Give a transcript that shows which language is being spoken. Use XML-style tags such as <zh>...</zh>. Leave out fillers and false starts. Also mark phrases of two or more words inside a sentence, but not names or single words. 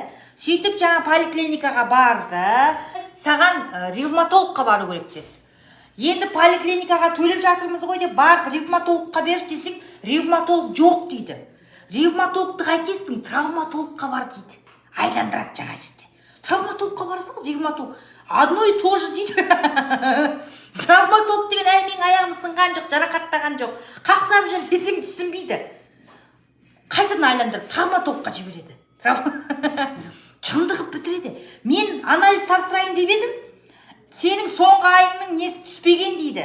<kk>Сөйтіп жаңа поликлиникаға барды. Саған ревматологқа бару керек деді. Енді поликлиникаға төлеп жатырмыз ғой деп барып ревматологқа беріш десең, ревматолог жоқ дейді. Ревматологты қайтесің, травматологқа бар дейді. Айландырады жаңа жерде. Травматологқа барасың, ревматолог.</kk> <ru>Одно и то же дейді.</ru> <kk>Травматолог деген менің аяғым сынған жоқ, жарақаттаған жоқ. Қақсап жүр десең түсінбейді. Қайтадан айландырып травматологқа жібереді. Жындығып бітіреді. Мен анализ тапсырайын деп едім. Сенің соңғы айыңның несі түспеген дейді.</kk>